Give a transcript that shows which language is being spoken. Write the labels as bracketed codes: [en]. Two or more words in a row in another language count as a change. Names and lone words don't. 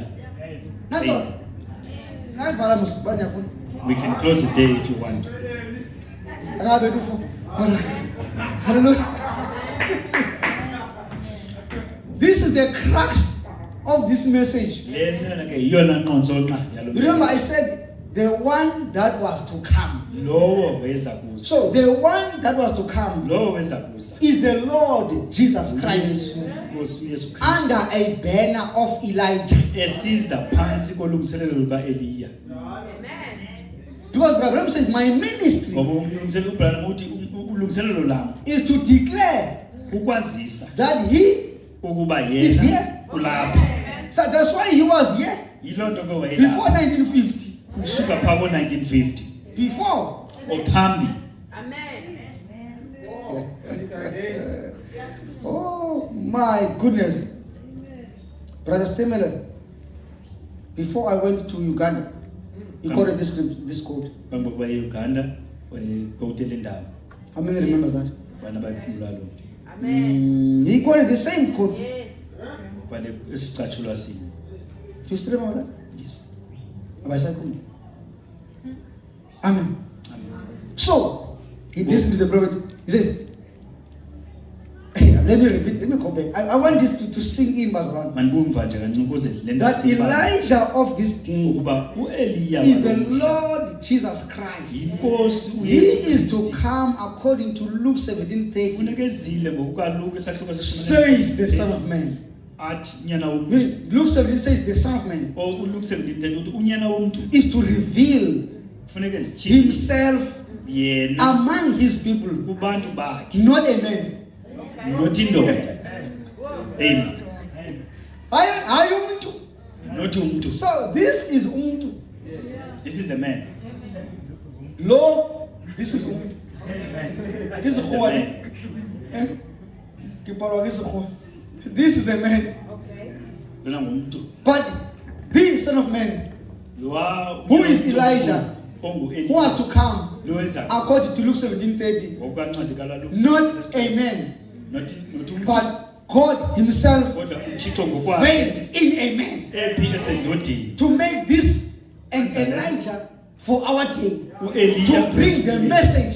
[en] That's all. we can close the day if you want All right. Hallelujah. This is the crux of this message. [xh] le nto ke yiyona nqontsonqa yalo [en] Remember, I said the one that was to come. [xh] lowo weza kuza [en] So the one that was to come [xh] lowo weza kuza [en] is the Lord Jesus Christ [xh] uYesu Nkosi uYesu Kristu [en] under a banner of Elijah. [xh] esiza phantsi kolungiselelo lukaEliya [en] Because Brother Branham says, my ministry [xh] ngoba umlungiselelo uBranham uthi ulungiselelo lam [en] is to declare [xh] ukwazisa [en] that he [xh] ukuba [en] is [xh] yena [en] here. [xh] ulapha [en] So that's why he was here [xh] yiloo nto ke [en] before [xh] wayelapha [en] 1950. [xh] kusuka phaa ko-1950 [en] Before. [xh] ophambi [en] Oh my goodness. Brother Stemele, before I went to Uganda, he quoted this quote. [xh] phambi kokuba euganda wayekowutele ndawo [en] How many remember that? [xh] bana bayikhumbula loo nto [en] He quoted the same quote. [xh] kwale esicatshulwa sinye [en] Do you still remember that? yes Amen. Amen. Amen. So, he listened to the prophet. He says, let me repeat, let me go back. I want this to sing in around. [xh] mandibumva nje kancinci ukuze le nto [en] That [xh] siyibambe. [en] Elijah of this day [xh] ukuba uEliya [en] is the [xh] walo mhla [en] Lord Jesus Christ. [xh] yinkosi [en] He [xh] uYesu [en] is to [xh] Kristu [en] come according to Luke 17:30. [xh] funeka ezile ngokukaluka isahluko [en] Says the Son of Man. [xh] athi unyana womntu [en] Meaning, Luke 17 says the Son of Man [xh] uLuke 17:30 uthi unyana womntu [en] is to reveal [xh] funeka ezityhile [en] himself [xh] yena [en] among his people, [xh] kubantu bakhe [en] not a man. not indoda amen [xh] Hayi umuntu. [en] not umntu So this is umuntu. this is a man Lo, this is umuntu. This is a one. man. This is a man. [xh] lona ngumntu [en] But the Son of Man, [xh] lowa [en] who is Elijah, who [xh] onguEliya [en] was to come [xh] lo weza [en] according to Luke 17:30, [xh] ngokukancwadi kaLuke [en] not a man, not umntu but God Himself [xh] kodwa uThixo ngokwakhe [en] veiled in a man [xh] ephi esendodeni [en] to make this an Elijah for our day, [xh] uEliya [en] to bring the message,